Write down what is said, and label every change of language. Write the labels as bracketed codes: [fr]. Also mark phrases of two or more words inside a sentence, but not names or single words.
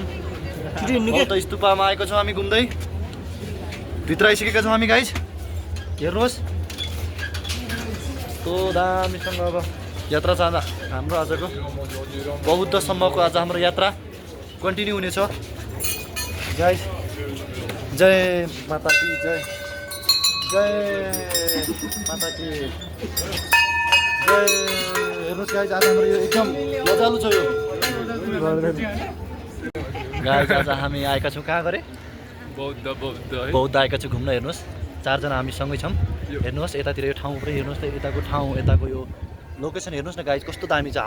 [ne] त स्तुपामा आएको छौँ हामी घुम्दै, भित्र आइसकेका छौँ हामी गाइस। हेर्नुहोस् कस्तो दामीसँग अब यात्रा छ हाम्रो आजको। बौद्धसम्मको आज हाम्रो यात्रा कन्टिन्यू हुनेछ गाइस। [hi] जय माता की जय, जय माता की जय। [ne] हेर्नुहोस् गाइस, आज हाम्रो यो एकदम मजालु छ यो गाइस। आज हामी आएका छौँ कहाँ गरे? बौद्ध आएका छौँ घुम्न। हेर्नुहोस् 4 जना हामी सँगै छौँ। हेर्नुहोस् यतातिर यो ठाउँ पनि हेर्नुहोस् त, यताको ठाउँ यताको यो लोकेसन हेर्नुहोस् न गाइस, कस्तो दामी छ।